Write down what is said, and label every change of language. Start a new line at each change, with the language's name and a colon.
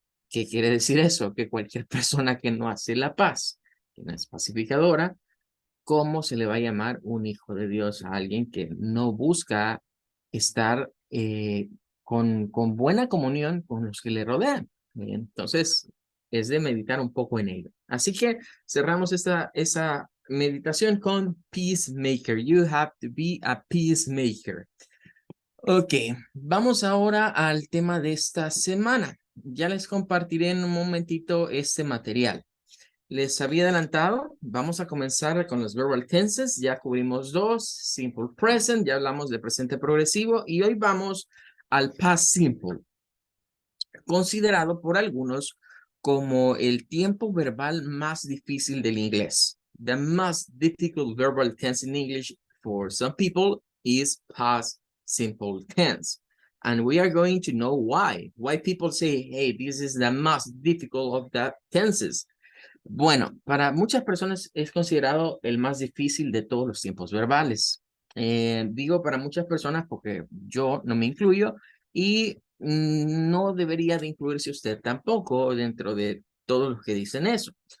Spanish: ¿Qué quiere decir eso? Que cualquier persona que no hace la paz, que no es pacificadora, ¿cómo se le va a llamar un hijo de Dios a alguien que no busca estar con buena comunión con los que le rodean? Bien, entonces, es de meditar un poco en ello. Así que cerramos esa meditación con peacemaker.
English: You have to be a peacemaker.
Spanish: Ok, vamos ahora al tema de esta semana. Ya les compartiré en un momentito este material. Les había adelantado, vamos a comenzar con los verbal tenses. Ya cubrimos dos, simple present, ya hablamos de presente progresivo y hoy vamos al past simple, considerado por algunos como el tiempo verbal más difícil del inglés.
English: The most difficult verbal tense in English for some people is past simple tense. And we are going to know why. Why people say, hey, this is the most difficult of the tenses.
Spanish: Bueno, para muchas personas es considerado el más difícil de todos los tiempos verbales. Digo para muchas personas porque yo no me incluyo y no debería de incluirse usted tampoco dentro de todos los que dicen eso.